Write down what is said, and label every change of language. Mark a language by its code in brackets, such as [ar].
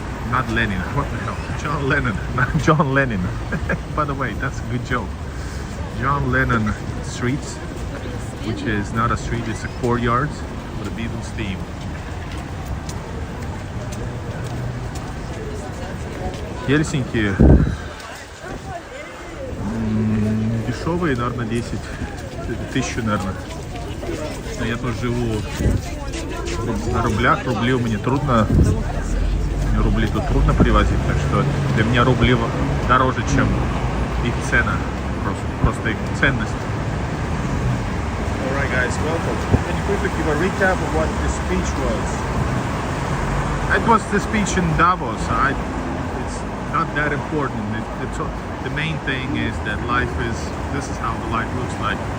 [en] Not Lenin, what the hell? John Lennon, not John Lennon. By the way, that's a good joke. John Lennon Street, which is not a street, it's a courtyard with a Beatles theme. [ru] Хельсинки дешевые, наверное, 10 тысяч, наверное. Но я тоже живу на рублях, рубли у меня трудно, мне рубли тут трудно привозить, так что для меня рубли дороже, чем их цена, просто их ценность. [en] Alright guys, welcome. Can you quickly give a recap of what the speech was? It was the speech in Davos. Not that important. The main thing is that this is how life looks like.